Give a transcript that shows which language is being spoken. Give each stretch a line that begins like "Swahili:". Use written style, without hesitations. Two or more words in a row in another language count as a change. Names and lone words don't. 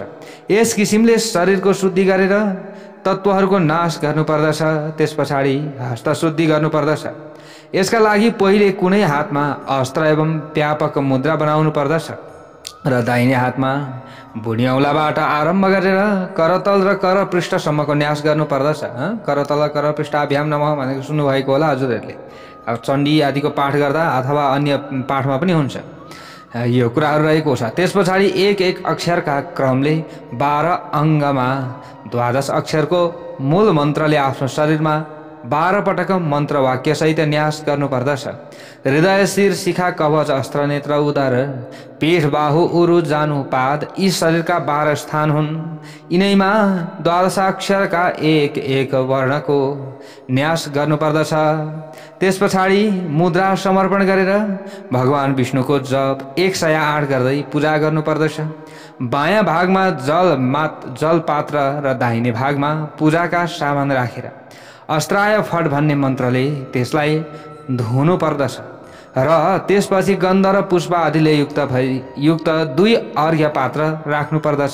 Nepali: यस किसिमले शरीरको शुद्धि गरेर तत्त्वहरूको नाश गर्नुपर्दछ। त्यस पछाडि हस्त शुद्धि गर्नुपर्दछ। यसका लागि पहिले कुनै हातमा अस्त्र एवं व्यापक मुद्रा बनाउनु पर्दछ र दाहिने हातमा बुढी औँलाबाट आरम्भ गरेर करतल र कर पृष्ठसम्मको न्यास गर्नुपर्दछ।
Sanskrit: करतल कर पृष्ठाभ्याम नमः
Nepali: भनेको सुन्नुभएको होला हजुरहरूले। अब चण्डी आदिको पाठ गर्दा अथवा अन्य पाठमा पनि हुन्छ यो कुराहरू रहेको छ। त्यस पछाडि एक एक अक्षरका क्रमले 12 अङ्गमा 12 अक्षरको मूल मन्त्रले आफ्नो शरीरमा 12 पटक मन्त्र वाक्यसहित न्यास गर्नुपर्दछ। हृदय, शिर, शिखा, कवच, अस्त्र, नेत्र, उदर, पीठ, बाहु, उरु, जानु, पाद यी शरीरका 12 स्थान हुन्। यिनैमा 12 अक्षरका एक एक वर्णको न्यास गर्नुपर्दछ। त्यस पछाडि मुद्रा समर्पण गरेर भगवान विष्णुको जप 108 गर्दै पूजा गर्नुपर्दछ। बायाँ भागमा जल पात्र र दाहिने भागमा पूजाका सामान राखेर
Sanskrit: अस्त्राय फट
Nepali: भन्ने मन्त्रले त्यसलाई धुनु पर्दछ र त्यसपछि गन्ध र पुष्प आदिले युक्त 2 अर्घ्य पात्र राख्नु पर्दछ।